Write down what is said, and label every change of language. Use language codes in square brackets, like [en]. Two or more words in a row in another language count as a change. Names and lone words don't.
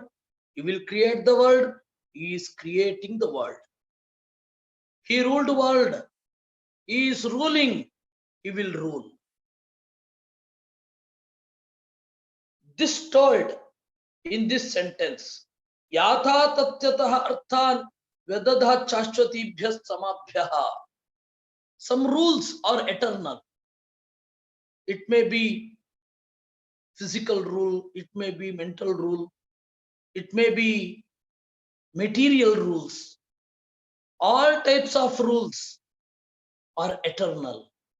[en] He will create the world. He is creating the world. He ruled the world. He is ruling. He will rule. This told in this sentence, [sa] Yatha tatyatah arthan vedadha chashvatibhyas samabhyah. [en] Some rules are eternal. It may be physical rule, it may be mental rule, it may be material rules. All types of rules are eternal.